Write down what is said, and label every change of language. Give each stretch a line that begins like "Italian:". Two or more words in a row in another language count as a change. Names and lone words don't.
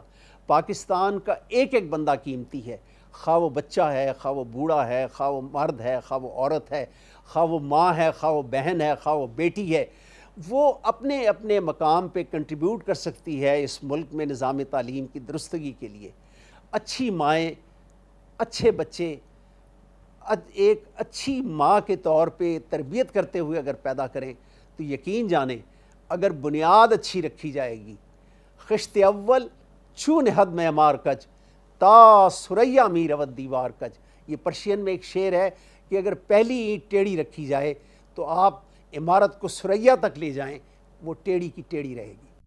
Urdu: پاکستان کا ایک ایک بندہ قیمتی ہے، خواہ وہ بچہ ہے، خواہ وہ بوڑھا ہے، خواہ وہ مرد ہے، خواہ وہ عورت ہے، خواہ وہ ماں ہے، خواہ وہ بہن ہے، خواہ وہ بیٹی ہے، وہ اپنے اپنے مقام پہ کنٹریبیوٹ کر سکتی ہے اس ملک میں نظام تعلیم کی درستگی کے لیے۔ اچھی مائیں، اچھے بچے ایک اچھی ماں کے طور پہ تربیت کرتے ہوئے اگر پیدا کریں تو یقین جانیں اگر بنیاد اچھی رکھی جائے گی،
Persian: خشت اول چو نہد معمار کج تا ثریا می رود دیوار کج،
Urdu: یہ پرشین میں ایک شعر ہے کہ اگر پہلی اینٹ ٹیڑھی رکھی جائے تو آپ عمارت کو ثریا تک لے جائیں وہ ٹیڑھی کی ٹیڑھی رہے گی۔